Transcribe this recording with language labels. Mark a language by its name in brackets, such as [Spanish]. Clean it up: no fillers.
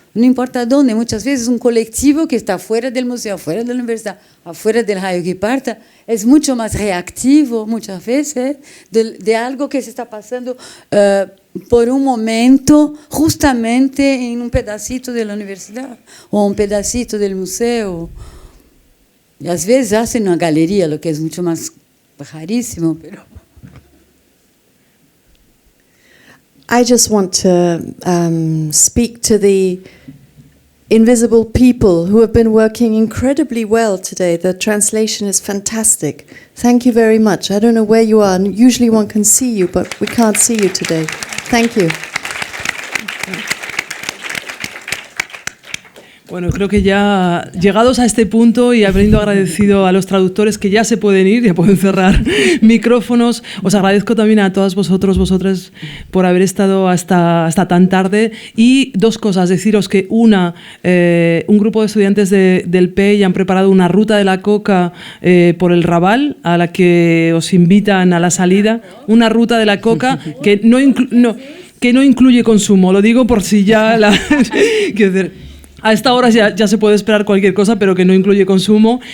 [Spanish] No importa dónde, muchas veces un colectivo que está fuera del museo, fuera de la universidad, afuera del rayo que parta, es mucho más reactivo muchas veces de algo que se está pasando por un momento justamente en un pedacito de la universidad o un pedacito del museo. Y a veces hacen una galería, lo que es mucho más rarísimo, pero... [English] I just want to speak to the invisible people who have been working incredibly well today. The translation is fantastic. Thank you very much. I don't know where you are. Usually one can see you, but we can't see you today. Thank you. [Spanish] Bueno, creo que ya llegados a este punto y habiendo agradecido a los traductores que ya se pueden ir, ya pueden cerrar micrófonos, os agradezco también a todas vosotras por haber estado hasta tan tarde. Y dos cosas, deciros que un grupo de estudiantes del PEI han preparado una ruta de la coca por el Raval, a la que os invitan a la salida, una ruta de la coca que no incluye consumo, lo digo por si ya quiero decir, a esta hora ya se puede esperar cualquier cosa, pero que no incluye consumo.